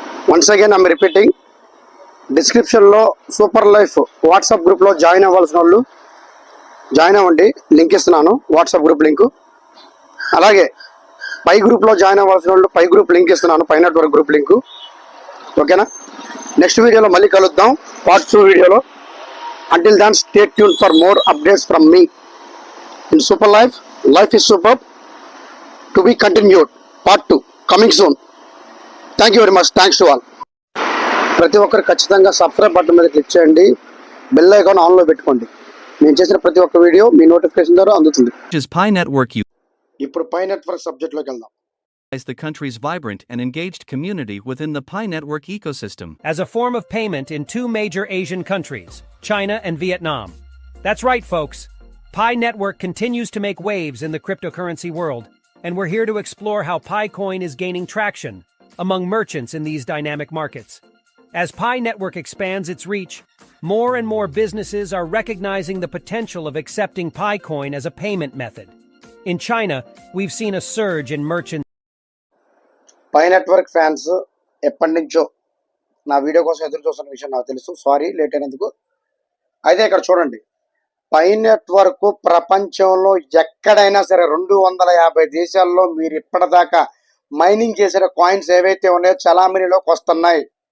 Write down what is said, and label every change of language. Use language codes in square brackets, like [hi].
[en] once again I'm repeating, [te] డిస్క్రిప్షన్లో super life WhatsApp గ్రూప్లో join అవ్వాల్సిన వాళ్ళు జాయిన్ అవ్వండి, లింక్ ఇస్తున్నాను, వాట్సాప్ గ్రూప్ లింకు. అలాగే పై గ్రూప్లో జాయిన్ అవ్వాల్సిన వాళ్ళు పై గ్రూప్ లింక్ ఇస్తున్నాను, పై నెట్వర్క్ గ్రూప్ లింకు. ఓకేనా? నెక్స్ట్ వీడియోలో మళ్ళీ కలుద్దాం, పార్ట్ 2 వీడియోలో. [en] Until then, stay tuned for more updates from me in Super Life. Life is superb. To be continued. Part 2 coming soon. Thank you very much. Thanks to all. [te] ప్రతి ఒక్కరు ఖచ్చితంగా subscribe button మీద click చేయండి, bell icon ఆన్లో పెట్టుకోండి. నేను చేసిన ప్రతి ఒక్క వీడియో మీ నోటిఫికేషన్ ద్వారా అందుతుంది. [en] Is Pi Network [te] ఇప్పుడు పై నెట్వర్క్ సబ్జెక్ట్లోకి వెళ్దాం. [en] the country's vibrant and engaged community within the Pi Network ecosystem? As a form of payment in 2 major Asian countries, China and Vietnam. That's right, folks. Pi Network continues to make waves in the cryptocurrency world, and we're here to explore how Pi Coin is gaining traction among merchants in these dynamic markets. As Pi Network expands its reach, more and more businesses are recognizing the potential of accepting Pi Coin as a payment method. In China, we've seen a surge in merchants [te] pi network fans ఎప్పటి నుంచో నా video కోసం ఎదురు చూస్తున్న విషయం నాకు తెలుసు. Sorry late అయినందుకు. అయితే ఇక్కడ చూడండి, పై నెట్వర్క్ ప్రపంచంలో ఎక్కడైనా సరే 250 దేశాల్లో మీరు ఇప్పటిదాకా మైనింగ్ చేసిన కాయిన్స్ ఏవైతే ఉన్నాయో చలామణిలోకి వస్తున్నాయి.